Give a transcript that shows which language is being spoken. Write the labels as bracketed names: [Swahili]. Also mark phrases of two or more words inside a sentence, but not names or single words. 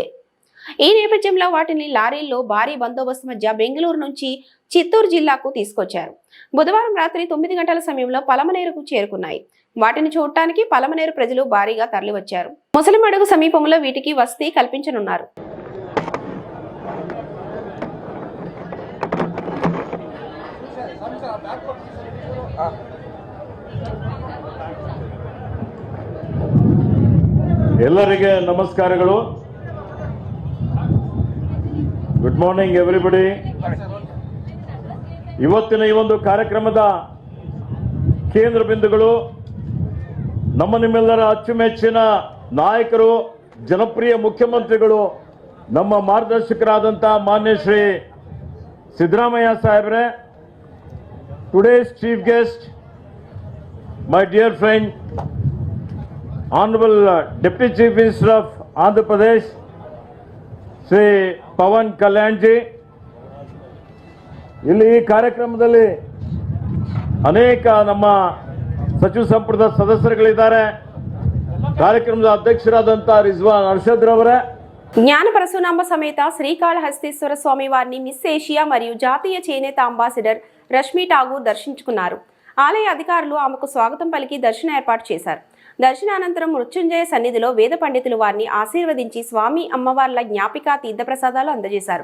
[Telugu] ఈ నేపథ్యంలో వాటిని లారీల్లో భారీ బందోబస్తు మధ్య బెంగళూరు నుంచి చిత్తూరు జిల్లాకు తీసుకొచ్చారు. బుధవారం రాత్రి 9 గంటల సమయంలో పలమనేరుకు చేరుకున్నాయి. వాటిని చూడటానికి పలమనేరు ప్రజలు భారీగా తరలివచ్చారు. ముసలిమడుగు సమీపంలో వీటికి వసతి కల్పించనున్నారు. [Kannada] ಎಲ್ಲರಿಗೆ ನಮಸ್ಕಾರಗಳು. [English] good morning everybody. [Kannada] ಇವತ್ತಿನ ಈ ಒಂದು ಕಾರ್ಯಕ್ರಮದ ಕೇಂದ್ರ ಬಿಂದುಗಳು ನಿಮ್ಮೆಲ್ಲರ ಅಚ್ಚುಮೆಚ್ಚಿನ ನಾಯಕರು, ಜನಪ್ರಿಯ ಮುಖ್ಯಮಂತ್ರಿಗಳು, ನಮ್ಮ ಮಾರ್ಗದರ್ಶಕರಾದಂಥ ಮಾನ್ಯ ಶ್ರೀ ಸಿದ್ದರಾಮಯ್ಯ ಸಾಹೇಬ್ರೆ. [English] Today's chief guest, my dear friend, Honorable Deputy Chief Minister of Andhra Pradesh, Sri Pawan Kalyan ji. [Kannada] ಇಲ್ಲಿ ಈ ಕಾರ್ಯಕ್ರಮದಲ್ಲಿ ಅನೇಕ ನಮ್ಮ ಸಚಿವ ಸಂಪುಟದ ಸದಸ್ಯರುಗಳಿದ್ದಾರೆ. ಕಾರ್ಯಕ್ರಮದ ಅಧ್ಯಕ್ಷರಾದಂಥ ರಿಜ್ವಾನ್ ಅರ್ಷದ್ ರವರೇ, [Telugu] జ్ఞాన పరశునాంబ సమేత శ్రీకాళహస్తీశ్వర స్వామి వారిని మిస్ ఏషియా మరియు జాతీయ చేనేత అంబాసిడర్ రష్మి ఠాగూర్ దర్శించుకున్నారు. ఆలయ అధికారులు ఆమెకు స్వాగతం పలికి దర్శన ఏర్పాటు చేశారు. దర్శనానంతరం మృత్యుంజయ సన్నిధిలో వేద పండితులు వారిని ఆశీర్వదించి స్వామి అమ్మవార్ల జ్ఞాపిక తీర్థప్రసాదాలు అందజేశారు.